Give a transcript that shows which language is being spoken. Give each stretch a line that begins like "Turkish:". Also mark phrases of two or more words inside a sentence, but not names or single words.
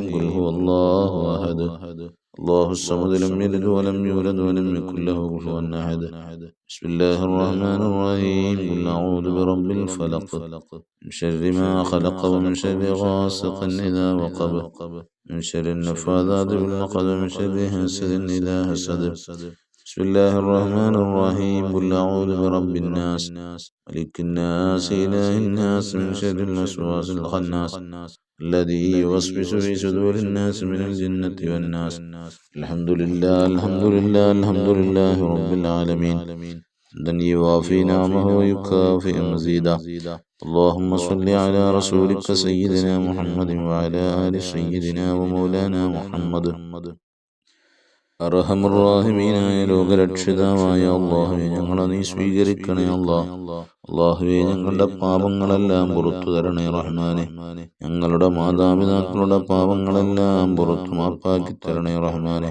Arabic: قل هو الله أحد الله الصمد لم يلد ولم يولد ولم يكن له كفوا أحد. بسم الله الرحمن الرحيم قل أعوذ برب الفلق من شر ما خلق ومن شر غاسق إذا وقب من شر النفاثات في العقد ومن شر حاسد إذا حسد. بسم الله الرحمن الرحيم. قل أعوذ برب الناس ملك الناس إله الناس من شر الوسواس الخناس الذي يوسوس في صدور الناس من الجنة والناس. الحمد لله الحمد لله الحمد لله رب العالمين. حمدا يوافي نعمه ويكافئ مزيدا. اللهم صل على رسولك سيدنا محمد وعلى آل سيدنا ومولانا محمد.
Malayalam: അർഹമുർറാഹിമീനായ ലോകരക്ഷിതാവായ അല്ലാഹുവേ, ഞങ്ങളെ നീ സ്വീകരിക്കണേ അല്ലാഹ്. അല്ലാഹുവേ, ഞങ്ങളുടെ പാപങ്ങളെല്ലാം പുറത്തു തരണേ റഹ്മാനെ. ഞങ്ങളുടെ മാതാപിതാക്കളുടെ പാപങ്ങളെല്ലാം പുറത്തു മാപ്പാക്കി തരണേ റഹ്മാനെ.